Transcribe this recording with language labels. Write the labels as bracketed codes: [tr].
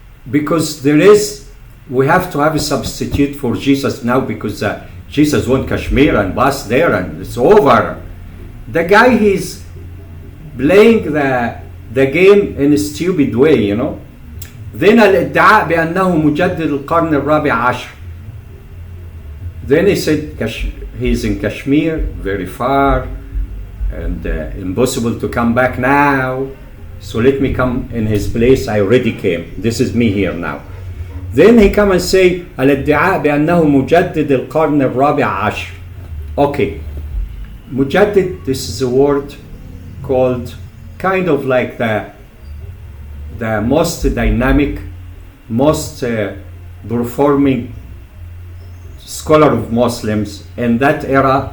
[en] Because we have to have a substitute for Jesus now, because Jesus went Kashmir and was there, and it's over. The guy, he's playing the game in a stupid way, you know. [ar] Then الادعاء بأنه مجدد القرن الرابع عشر. [en] Then he said he's in Kashmir, very far, and impossible to come back now. So let me come in his place. I already came. This is me here now. Then he come and say [ar] الادعاء بأنه مجدد القرن الرابع عشر. [en] Okay, مجدد, this is a word called kind of like the most dynamic, most performing scholar of Muslims in that era.